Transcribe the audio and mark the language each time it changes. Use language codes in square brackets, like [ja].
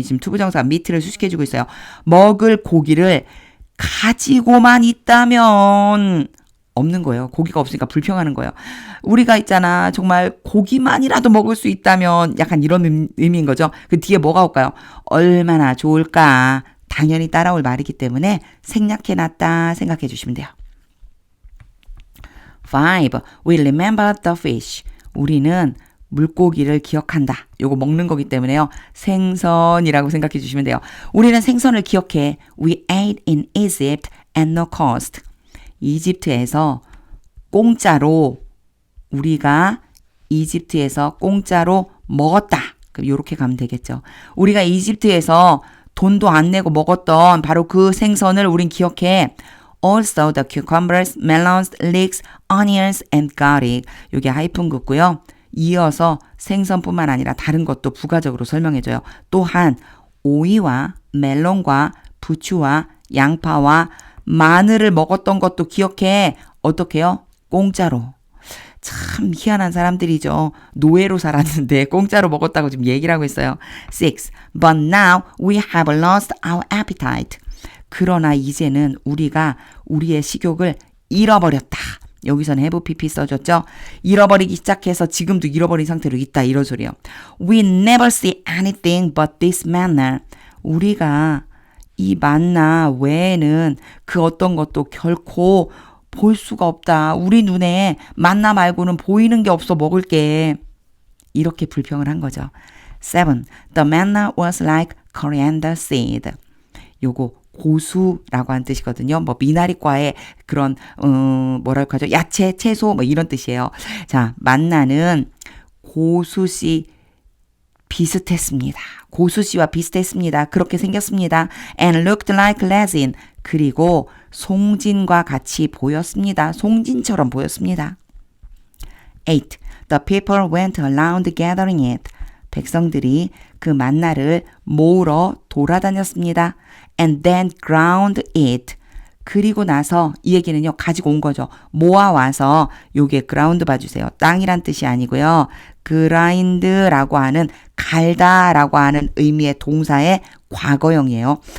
[ko] 지금 투부정사 meat를 수식해 주고 있어요. 먹을 고기를 가지고만 있다면 없는 거예요. 고기가 없으니까 불평하는 거예요. 우리가 있잖아. 정말 고기만이라도 먹을 수 있다면 약간 이런 의미인 거죠. 그 뒤에 뭐가 올까요? 얼마나 좋을까. 당연히 따라올 말이기 때문에 생략해놨다 생각해 주시면 돼요. [en] 5. We remember the fish. [ko] 우리는 물고기를 기억한다. 요거 먹는 거기 때문에요. 생선이라고 생각해 주시면 돼요. 우리는 생선을 기억해. [en] We ate in Egypt at no cost. [ko] 이집트에서 공짜로 우리가 이집트에서 공짜로 먹었다. 그럼 요렇게 가면 되겠죠. 우리가 이집트에서 돈도 안 내고 먹었던 바로 그 생선을 우린 기억해. [en] Also the cucumbers, melons, leeks, onions and garlic. [ko] 요게 하이픈 긋고요. 이어서 생선뿐만 아니라 다른 것도 부가적으로 설명해줘요. 또한 오이와 멜론과 부추와 양파와 마늘을 먹었던 것도 기억해. 어떻게요? 공짜로. 참 희한한 사람들이죠. 노예로 살았는데 공짜로 먹었다고 지금 얘기를 하고 있어요. 6. [en] But now we have lost our appetite. [ko] 그러나 이제는 우리가 우리의 식욕을 잃어버렸다. 여기서는 have pp 써줬죠. 잃어버리기 시작해서 지금도 잃어버린 상태로 있다. 이런 소리요. [en] We never see anything but this manna. [ko] 우리가 이 만나 외에는 그 어떤 것도 결코 볼 수가 없다. 우리 눈에 만나 말고는 보이는 게 없어 먹을 게. 이렇게 불평을 한 거죠. 7. [en] The manna was like coriander seed. [ko] 요거 고수라고 한 뜻이거든요. 뭐 미나리과의 그런 뭐랄까 하죠? 야채, 채소 뭐 이런 뜻이에요. 자, 만나는 고수씨 비슷했습니다. 고수씨와 비슷했습니다. 그렇게 생겼습니다. [en] And looked like resin. [ko] 그리고 송진과 같이 보였습니다. 송진처럼 보였습니다. 8. [en] The people went around gathering it. [ko] 백성들이 그 만나를 모으러 돌아다녔습니다. [en] And then ground it. [ko] 그리고 나서 이 얘기는요. 가지고 온 거죠. 모아와서 요게 ground 봐주세요. 땅이란 뜻이 아니고요. grind라고 하는 갈다라고 하는 의미의 동사의 과거형이에요.